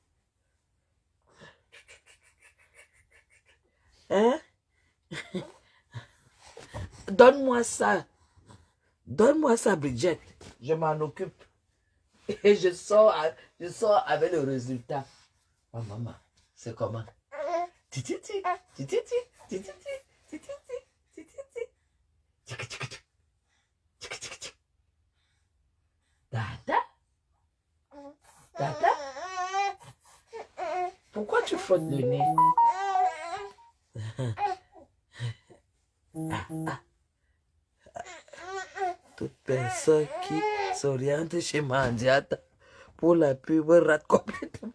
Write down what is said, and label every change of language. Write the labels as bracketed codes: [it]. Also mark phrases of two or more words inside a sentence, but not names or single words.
[fr] Hein? Donne-moi ça. Donne-moi ça, Bridget. Je m'en occupe. Et je sors avec le résultat. Oh, maman, c'est comment? Tititi, tititi, tititi, tititi, tititi. Tata? Tata? Pourquoi tu frottes le nez? Toute personne qui s'oriente chez Mandiata pour la pub rate complètement.